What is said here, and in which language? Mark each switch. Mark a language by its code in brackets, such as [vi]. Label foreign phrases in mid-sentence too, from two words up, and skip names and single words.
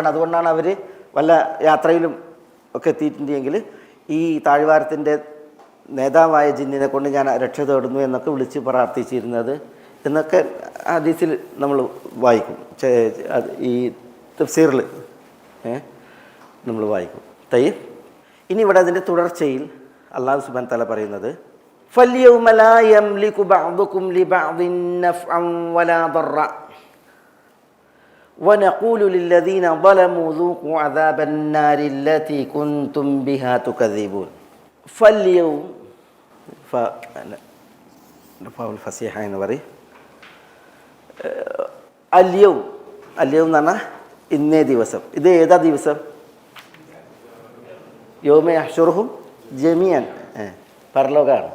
[ml] അതുകൊണ്ടാണ് അവർ വല്ല യാത്രയിലും ഒക്കെ എത്തിയിട്ടുണ്ടെങ്കിൽ ഈ താഴ്വാരത്തിൻ്റെ നേതാവായ ജിന്നിനെ കൊണ്ട് ഞാൻ രക്ഷ തേടുന്നു എന്നൊക്കെ വിളിച്ച് പ്രാർത്ഥിച്ചിരുന്നത് എന്നൊക്കെ ഹദീസിൽ നമ്മൾ വായിക്കും. ഈ തഫ്സീറിൽ നമ്മൾ വായിക്കും. ഇനി ഇവിടെ അതിൻ്റെ തുടർച്ചയിൽ അല്ലാഹു [ar] سبحانه وتعالى പറയുന്നത് فَالْيَوْمَ لَا يَمْلِكُ بَعْضُكُمْ لِبَعْضٍ نَفْعًا وَلَا ضَرًّا وَنَقُولُ لِلَّذِينَ ظَلَمُوا ذُوقُوا عَذَابَ النَّارِ الَّتِي كُنْتُمْ بِهَا تُكَذِّبُونَ فَالْيَوْمَ [ml] ഫൗൽ ഫസീഹ എന്ന് പറയും. അല്യവും എന്ന് പറഞ്ഞാൽ ഇന്നേ ദിവസം. ഇത് ഏതാ ദിവസം? [ar] يوم يحشرهم جميعا, പരലോകമാണ്.